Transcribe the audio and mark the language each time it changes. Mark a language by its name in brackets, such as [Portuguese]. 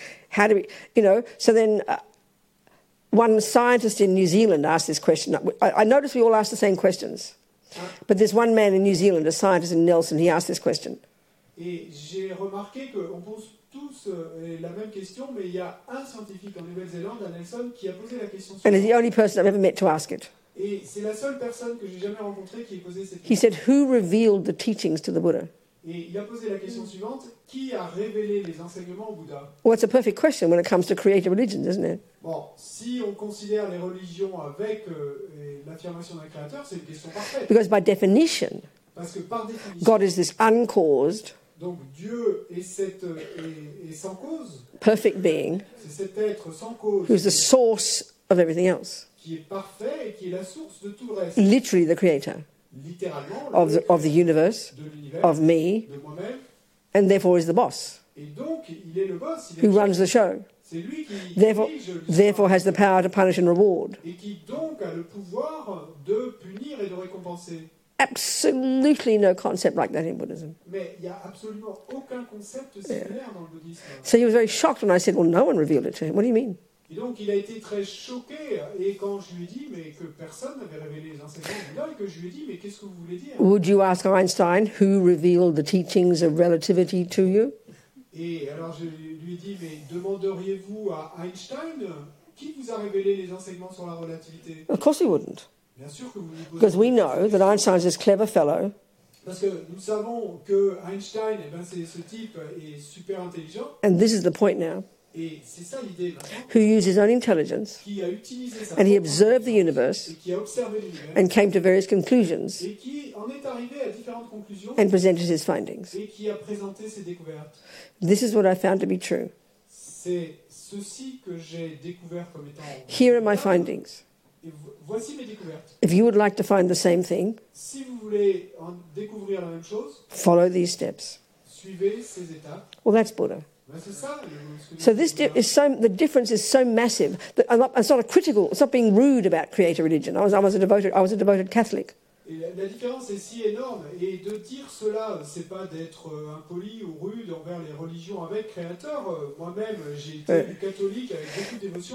[English] How do we, so then one scientist in New Zealand asked this question. I noticed we all asked the same questions. But there's one man in New Zealand, a scientist in Nelson, he asked this question. [French] Et j'ai remarqué qu'on pose tous la même question, mais il y a un scientifique en Nouvelle-Zélande, à Nelson, qui a posé la question suivante. [English] And he's the only person I've ever met to ask it. [French] Et c'est la seule personne que j'ai jamais rencontrée qui ait posé cette question. [English] He said, who revealed the teachings to the Buddha? [French] Et il a posé la question suivante, qui a révélé les enseignements au Bouddha? [English] Well, it's a perfect question when it comes to creative religions, isn't it? [French] Bon, si on considère les religions avec l'affirmation d'un créateur, c'est une question parfaite. [English] Because by definition, [French] parce que par définition, [English] God is this uncaused, [French] donc Dieu est sans cause, [English] perfect being, [French] c'est cet être sans cause, [English] who's the source of everything else. [French] Qui est parfait et qui est la source de tout le reste. [English] Literally the creator. [French] Littéralement, [English] of the universe, of me, [French] de moi-même, [English] and therefore is the boss. [French] Et donc, il est le boss, [English] who runs the show. [French] C'est lui qui [English] therefore has the power to punish and reward. [French] Et qui donc a le pouvoir de punir et de récompenser. [English] Absolutely no concept like that in Buddhism. [French] Mais il n'y a absolument aucun concept similaire dans le bouddhisme. [English] So he was very shocked when I said, well, no one revealed it to him. What do you mean? [French] Et donc il a été très choqué, et quand je lui ai dit mais que personne n'avait révélé les enseignements du Bouddha, et que je lui ai dit mais qu'est-ce que vous voulez dire? [English] Would you ask Einstein who revealed the teachings of relativity to you? [French] Et alors je lui ai dit mais demanderiez-vous à Einstein qui vous a révélé les enseignements sur la relativité? [English] Of course he wouldn't. [French] Bien sûr que vous lui posez. [English] Because we know that Einstein's this clever fellow. [French] Parce que nous savons que Einstein, c'est ce type est super intelligent. [English] And this is the point now. [French] Et c'est ça l'idée maintenant. [English] Who used his own intelligence, [French] Qui a utilisé sa [English] and he [French] propre [English] observed the [French] intelligence, [English] universe [French] et qui a observé l'univers [English] and came to various conclusions [French] et qui en est arrivé à différentes conclusions [English] and presented his findings. [French] et qui a présenté ses découvertes. [English] This is what I found to be true. [French] C'est ceci que j'ai découvert comme étant. [English] Here are my findings. [French] Et voici mes découvertes. [English] If you would like to find the same thing, [French] Si vous voulez en découvrir la même chose, [English] follow these steps. [French] suivez ces étapes. [English] Well, that's Buddha. [French] Ben c'est ça. [English] So the difference is so massive that it's not a critical. It's not being rude about creator religion. I was a devoted Catholic. [French] Et la différence est si énorme, et de dire cela, c'est pas d'être impoli ou rude envers les religions avec créateur. Moi-même, j'ai été catholique avec beaucoup d'émotion.